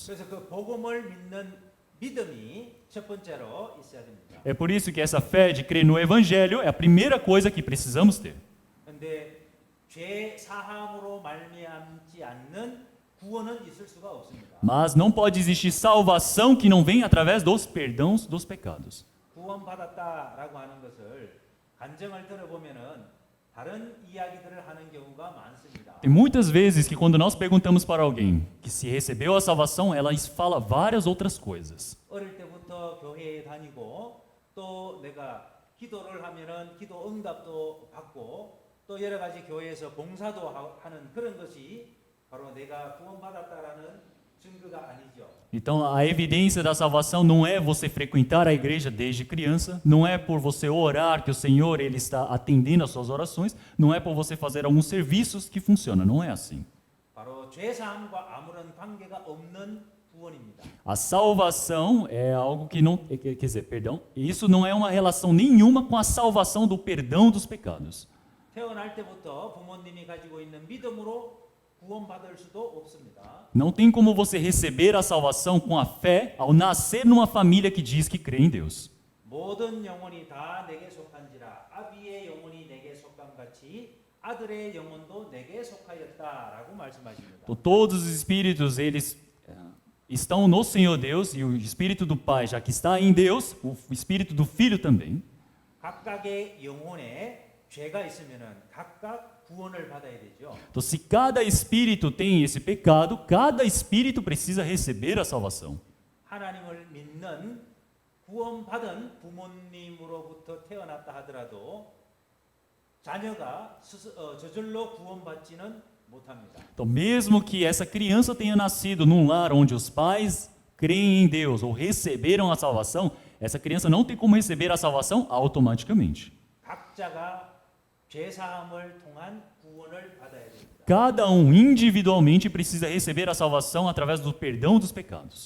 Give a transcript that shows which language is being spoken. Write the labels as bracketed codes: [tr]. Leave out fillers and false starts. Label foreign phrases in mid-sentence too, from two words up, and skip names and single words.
[ko] 그래서 그 복음을 믿는 믿음이 첫 번째로 있어야 됩니다. [pt] É por isso que essa fé de crer no Evangelho é a primeira coisa que precisamos ter. [ko] 그런데 죄 사함으로 말미암지 않는 구원은 있을 수가 없습니다. [pt] Mas não pode existir salvação que não vem através dos perdões dos pecados. [ko] 구원받았다라고 하는 것을 간증을 들어보면은 다른 이야기들을 하는 경우가 많습니다. [pt] Tem muitas vezes que quando nós perguntamos para alguém que se recebeu a salvação, ela fala várias outras coisas. [ko] 어릴 때부터 교회에 다니고 또 내가 기도를 하면은 기도 응답도 받고 또 여러 가지 교회에서 봉사도 하는 그런 것이 바로 내가 구원받았다라는 증거가 아니죠. [pt] Então, a evidência da salvação não é você frequentar a igreja desde criança, não é por você orar que o Senhor ele está atendendo às suas orações, não é por você fazer alguns serviços que funciona, não é assim. [ko] 바로 죄 사함과 아무런 관계가 없는 구원입니다. [pt] A salvação é algo que não, quer dizer, perdão, isso não é uma relação nenhuma com a salvação do perdão dos pecados. [ko] 태어날 때부터 부모님이 가지고 있는 믿음으로 구원받을 수도 없습니다. [pt] Não tem como você receber a salvação com a fé ao nascer numa família que diz que crê em Deus. [ko] 모든 영혼이 다 내게 속한지라 아비의 영혼이 내게 속한 같이 아들의 영혼도 내게 속하였다라고 말씀하십니다. [pt] Então, todos os espíritos eles estão no Senhor Deus e o espírito do Pai já que está em Deus, o espírito do Filho também. [ko] 각각의 영혼에 죄가 있으면은 각각 구원을 받아야 되죠. [pt] Então, se cada espírito tem esse pecado, cada espírito precisa receber a salvação. [ko] 하나님을 믿는 구원받은 부모님으로부터 태어났다 하더라도 자녀가 저절로 구원받지는 못합니다. [pt] Então, mesmo que essa criança tenha nascido num lar onde os pais creem em Deus ou receberam a salvação, essa criança não tem como receber a salvação automaticamente. [ko] 각자가 죄 사함을 통한 구원을 받아야 됩니다. [pt] Cada um individualmente precisa receber a salvação através do perdão dos pecados.